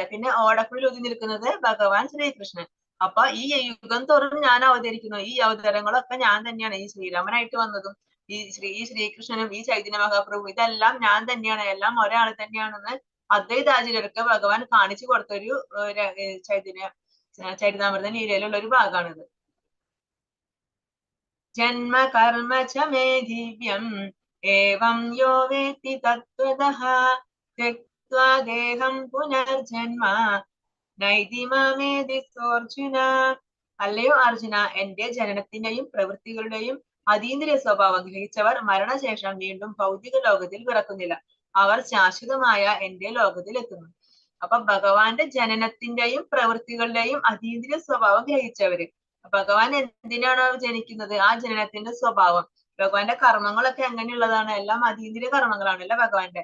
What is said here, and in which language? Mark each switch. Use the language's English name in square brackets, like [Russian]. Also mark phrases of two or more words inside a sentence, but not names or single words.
[Malayalam] പിന്നെ ഓടക്കുള്ളിൽ ഒതുങ്ങി നിൽക്കുന്നത് ഭഗവാൻ ശ്രീകൃഷ്ണൻ. അപ്പൊ ഈ യുഗം തോറും ഞാൻ അവതരിക്കുന്നു, ഈ അവതാരങ്ങളൊക്കെ ഞാൻ തന്നെയാണ്. ഈ ശ്രീരാമനായിട്ട് വന്നതും ഈ ശ്രീകൃഷ്ണനും ഈ ചൈതന്യ മഹാപ്രഭു ഇതെല്ലാം ഞാൻ തന്നെയാണ്, എല്ലാം ഒരാൾ തന്നെയാണെന്ന് അദ്വൈതാചാര്യർക്ക് ഭഗവാൻ കാണിച്ചു കൊടുത്തൊരു ചരിതാമൃത ലീലയിലുള്ള ഒരു ഭാഗമാണിത്. [Sanskrit] ജന്മ കർമ്മ ച മേ ദിവ്യം ഏവം യോ വേത്തി തത്വതഃ ത്യക്ത്വാ ദേഹം പുനർജന്മ നൈതി മാമേതി സോർജുന. [Malayalam] അല്ലയോ അർജുന, എന്റെ ജനനത്തിന്റെയും പ്രവൃത്തികളുടെയും അതീന്ദ്രിയ സ്വഭാവം ഗ്രഹിച്ചവർ മരണശേഷം വീണ്ടും ഭൗതിക ലോകത്തിൽ പിറക്കുന്നില്ല, അവർ ശാശ്വതമായ എന്റെ ലോകത്തിൽ എത്തുന്നു. അപ്പൊ ഭഗവാന്റെ ജനനത്തിന്റെയും പ്രവൃത്തികളുടെയും അതീന്ദ്രിയ സ്വഭാവം ഗ്രഹിച്ചവര്, ഭഗവാൻ എന്തിനാണ് ജനിക്കുന്നത്, ആ ജനനത്തിന്റെ സ്വഭാവം, ഭഗവാന്റെ കർമ്മങ്ങളൊക്കെ എങ്ങനെയുള്ളതാണ്, എല്ലാം അതീന്ദ്രിയ കർമ്മങ്ങളാണല്ലോ ഭഗവാന്റെ.